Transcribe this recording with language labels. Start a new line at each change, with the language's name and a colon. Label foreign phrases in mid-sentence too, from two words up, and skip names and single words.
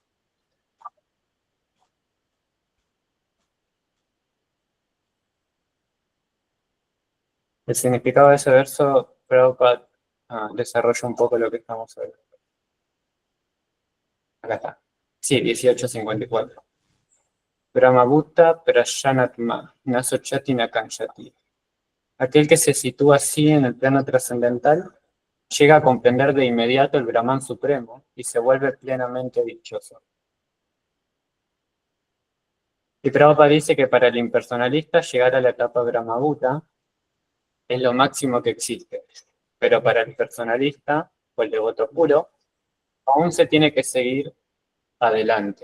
Spanish: El significado de ese verso, Prabhupada desarrolla un poco lo que estamos hablando. Acá está. Sí, 18:54.
Sanskrit: ब्रह्मभूतः प्रसन्नात्मा न शोचति न काङ्क्षति.
Spanish: Aquel que se sitúa así en el plano trascendental llega a comprender de inmediato el Brahman supremo y se vuelve plenamente dichoso. Y Prabhupada dice que para el impersonalista llegar a la etapa Brahmabhuta es lo máximo que existe, pero para el personalista o el devoto puro, aún se tiene que seguir adelante.